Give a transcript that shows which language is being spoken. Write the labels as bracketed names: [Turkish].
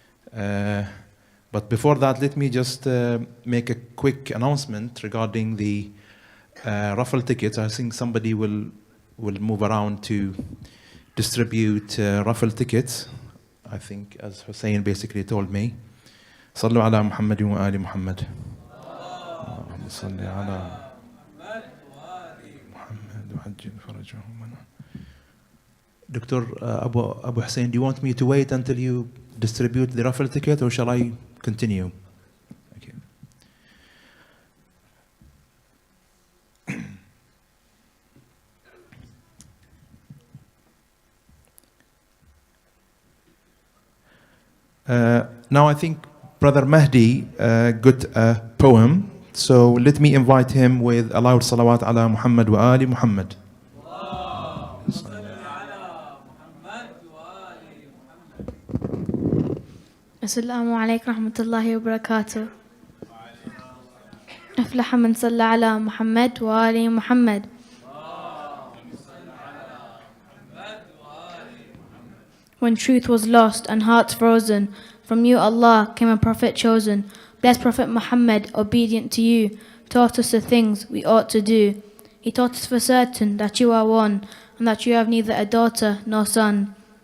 [English] But before that, let me just make a quick announcement regarding the raffle tickets. I think somebody will move around to distribute raffle tickets, I think, as Hussein basically told me. [Arabic] صلوا على محمد وآل محمد. اللهم صل على محمد وعجل فرجهم. [English] Dr. Abu Hussein, do you want me to wait until you distribute the raffle ticket, or shall I continue? Okay. Now I think Brother Mahdi got a poem, so let me invite him with a loud salawat [Arabic] ala Muhammad wa ali Muhammad. السلام عليكم ورحمة الله وبركاته. أفلح من صلى على محمد وآل محمد. [English] When truth was lost and hearts frozen, from you, Allah, came a prophet chosen. Blessed Prophet Muhammad, obedient to you, taught us the things we ought to do. He taught us for certain that you are one, and that you have neither a daughter nor son.